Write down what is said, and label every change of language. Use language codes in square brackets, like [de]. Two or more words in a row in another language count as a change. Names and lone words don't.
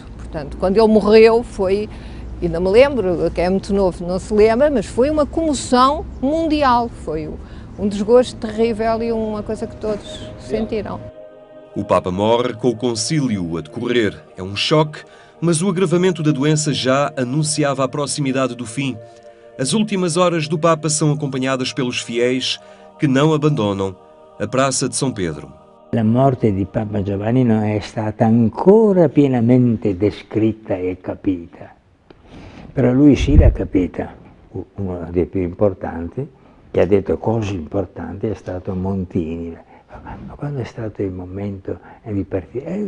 [pt] Portanto, quando ele morreu foi, ainda me lembro, que é muito novo, não se lembra, mas foi uma comoção mundial, foi um desgosto terrível e uma coisa que todos sentiram. O Papa morre com o concílio a decorrer. É um choque, mas o agravamento da doença já anunciava a proximidade do fim. As últimas horas do Papa são acompanhadas pelos fiéis que não abandonam a Praça de São Pedro. [it] La morte di Papa Giovanni non è stata ancora pienamente descritta e capita, però lui sì l'ha capita. Uno dei più importanti, che ha detto cose importanti, è stato Montini. Ma quando è stato il momento di partire?